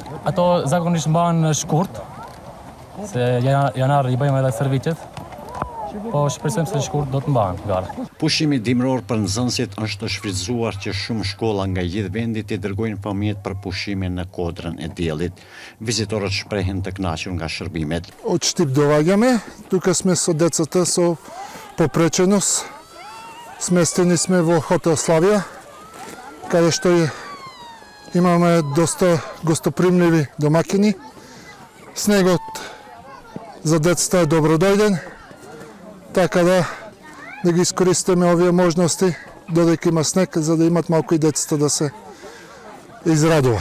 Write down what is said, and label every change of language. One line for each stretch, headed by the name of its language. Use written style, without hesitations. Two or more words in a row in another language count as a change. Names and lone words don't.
Albanian: Ato zakonisht mbahen shkurt, se janar I bëjmë edhe serviqet, po shpresojmë se shkurt do të mbahen garat. Pushimi dimror për nxënësit është të shfrytzuar që shumë shkolla nga gjithë vendi të dërgojnë fëmijët për pushime në Kodrën e Diellit. Vizitorët shprehen të kënaqur nga shërbimet.
Macedonian: Od Štip dovaѓаме, тука сме со децата со попреченост. Сместени сме во хотел Славија, каде што имаме доста гостопримливи домакини. Снегот за децата е добродојден, така да ги искористиме овие можности, додека има снег, за да имат малку и децата да се израдуват.